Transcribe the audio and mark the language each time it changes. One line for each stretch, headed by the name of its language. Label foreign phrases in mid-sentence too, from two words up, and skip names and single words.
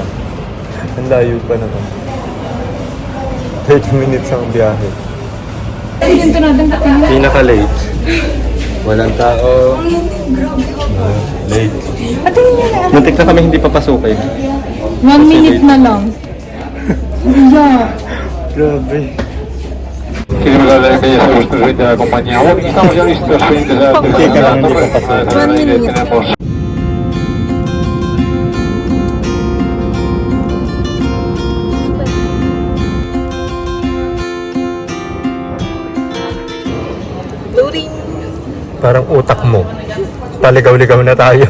Filipino: Ang layo pa naman.
English: 30 minutes
Filipino: ang biyahe. Pinaka-late. Walang tao. Late. Muntik na kami hindi papasukin. 1 minute na lang. Yeah. Grabe.
Spanish: compañía. Estamos ya listos.
Filipino: Muntik ka lang hindi papasukin. Loading. Parang utak mo. Paligaw-ligaw na tayo.